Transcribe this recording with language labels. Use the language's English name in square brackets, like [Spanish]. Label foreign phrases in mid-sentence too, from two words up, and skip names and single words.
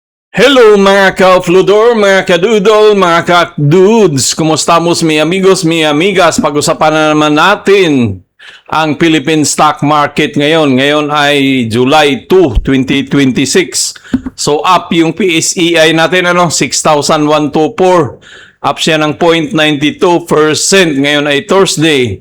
[Filipino] Hello mga ka-fludor, mga kadudol, mga ka-dudes. Kumusta mo [Spanish] mi amigos, mi amigas? [Filipino] Pag-usapan na naman natin ang [English] Philippine stock market [Filipino] ngayon. Ngayon ay July 2, 2026. So up yung PSEI natin, 6,124. Up siya ng 0.92%. Ngayon ay Thursday.